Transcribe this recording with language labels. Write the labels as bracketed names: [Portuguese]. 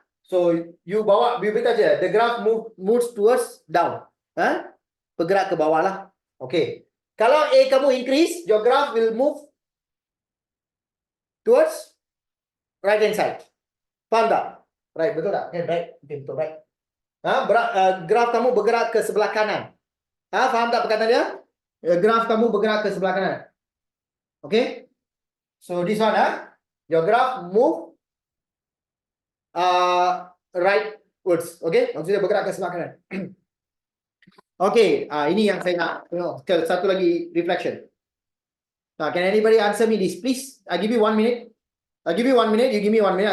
[Malay] So you bawa bibit aja. [English] The graph moves towards down. [Malay] Bergerak ke bawah lah. [English] Okay. [Malay] Kalau A kamu [English] increase, your graph will move towards right hand side. [Malay] Faham tak? Right, betul tak? Okay, right. Okay, betul, right. Graf kamu bergerak ke sebelah kanan. Faham tak perkataan dia? Graf kamu bergerak ke sebelah kanan. Okay? [English] So this one, your graph move rightwards. [Malay] Okay? Maksudnya bergerak ke sebelah kanan. Okay, ini yang saya nak tengok. Satu lagi reflection. [English] Can anybody answer me this, please? I give you 1 minute. I'll give you 1 minute. You give me 1 minute.